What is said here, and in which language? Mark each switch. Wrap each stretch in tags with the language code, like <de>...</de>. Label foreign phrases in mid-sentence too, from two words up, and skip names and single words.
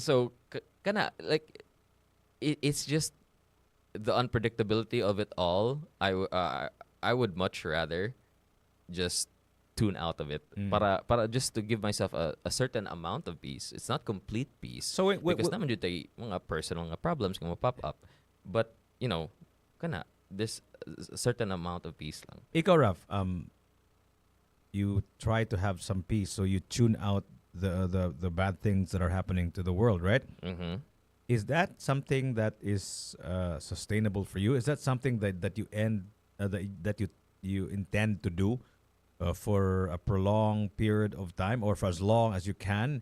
<en>So kind like it's just the unpredictability of it all. I would much rather just tune out of it para just to give myself a certain amount of peace. It's not complete peace. So wait, because</en> <tl>naman dito mga</tl> <en>personal nga problems nga pop up, but kana this certain amount of peace lang. Ikaw, Raf, you try to have some peace, so you tune out the bad things that are happening to the world, right? Mm-hmm. Is that something that is sustainable for you? Is that something that you you intend to do for a prolonged period of time or for as long as you can?</en>